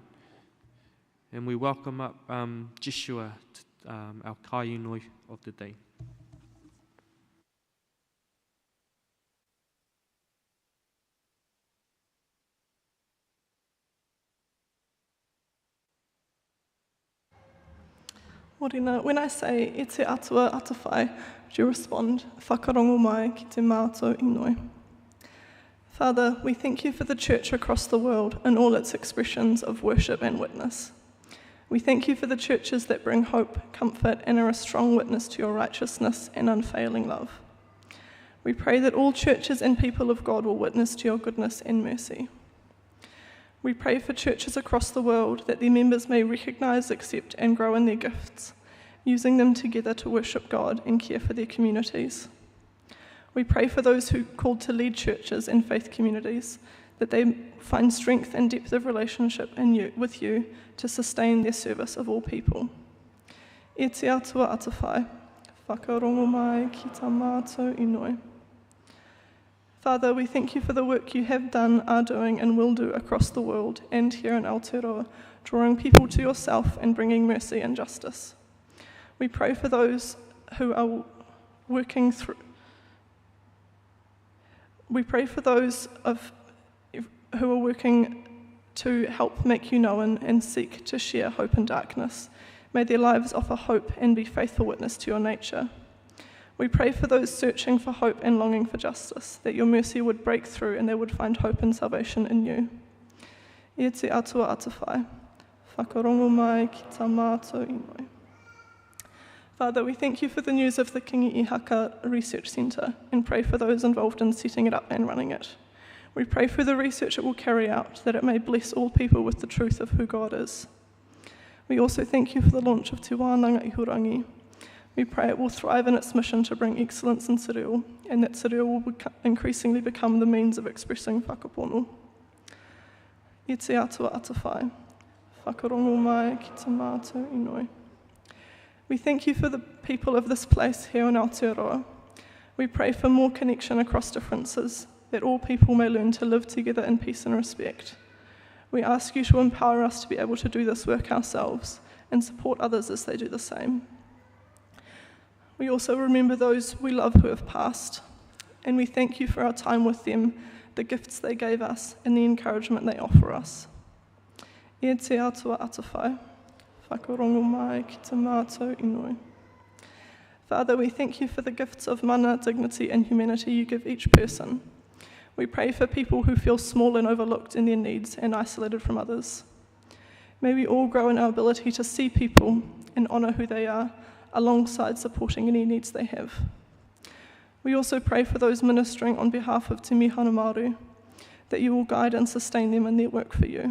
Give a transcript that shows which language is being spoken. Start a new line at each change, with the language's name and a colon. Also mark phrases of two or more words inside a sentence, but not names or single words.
English: And we welcome up Jeshua, our kainoi of the day. Morena, when I say
Māori: e te atua atawhai,
English: would you respond,
Māori: whakarongo mai ki te mātou inoi?
English: Father, we thank you for the church across the world and all its expressions of worship and witness. We thank you for the churches that bring hope, comfort, and are a strong witness to your righteousness and unfailing love. We pray that all churches and people of God will witness to your goodness and mercy. We pray for churches across the world that their members may recognise, accept, and grow in their gifts, using them together to worship God and care for their communities. We pray for those who are called to lead churches and faith communities, that they find strength and depth of relationship with you to sustain their service of all people.
Māori: E te atua atawhai, whakarongo mai ki tā mātou inoi.
English: Father, we thank you for the work you have done, are doing, and will do across the world and here in Aotearoa, drawing people to yourself and bringing mercy and justice. We pray for those who are working through. We pray for those who are working to help make you known and seek to share hope in darkness. May their lives offer hope and be faithful witness to your nature. We pray for those searching for hope and longing for justice, that your mercy would break through and they would find hope and salvation in you.
Māori: E te atua atawhai, whakarongo mai ki tā mātou inoi.
English: Father, we thank you for the news of the Kingi Ihaka Research Centre and pray for those involved in setting it up and running it. We pray for the research it will carry out, that it may bless all people with the truth of who God is. We also thank you for the launch of Te Wānanga Ihurangi. We pray it will thrive in its mission to bring excellence in te reo, and that te reo will increasingly become the means of expressing whakapono.
Māori: E te atua atawhai, whakarongo mai ki te mātou inoi.
English: We thank you for the people of this place here in Aotearoa. We pray for more connection across differences, that all people may learn to live together in peace and respect. We ask you to empower us to be able to do this work ourselves and support others as they do the same. We also remember those we love who have passed, and we thank you for our time with them, the gifts they gave us, and the encouragement they offer us.
Māori: E te atua atawhai, whakarongo mai ki te mātou inoi.
English: Father, we thank you for the gifts of mana, dignity, and humanity you give each person. We pray for people who feel small and overlooked in their needs and isolated from others. May we all grow in our ability to see people and honour who they are, alongside supporting any needs they have. We also pray for those ministering on behalf of Te Mihana Māori, that you will guide and sustain them in their work for you.